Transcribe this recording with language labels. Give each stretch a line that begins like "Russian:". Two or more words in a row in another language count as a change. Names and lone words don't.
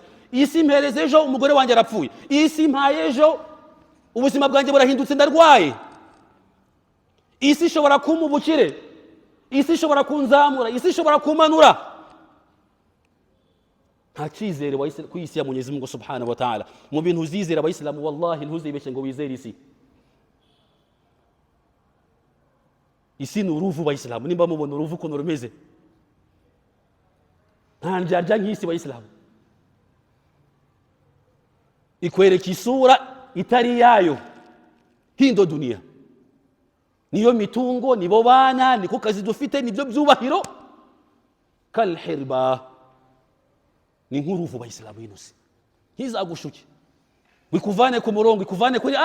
Kinyarwanda: Isi impereza ejo umugore wanjye arapfuye. Isi impaye ejo ubuzima bwanjye burahindutse ndarwaye. Isi ishobora kumpa ubukire, isi ishobora kunzamura, isi ishobora kumanura. Nta cyizere ku isi ya
Swahili: Mwenyezi Mungu
Arabic: سبحانه وتعالى.
Kinyarwanda: Mu bintu uzizera Abayisilamu, wallahi ntuzibeshye ngo wizere isi. Isi ni uruvu Abayisilamu, nimba mubona uruvu ukuntu rumeze, nta ndyarya nk'isi Abayisilamu. ikwereka isura itari yayo.
Swahili: Hii ndo dunia,
Kinyarwanda: niyo mitungo, nibo bana, niko kazi dufite, nibyo byubahiro. Kalhirba, ni nk'uruvu bayisilamu yinose, ntizagushuke, wikuvane ku murongo, ikuvane kuri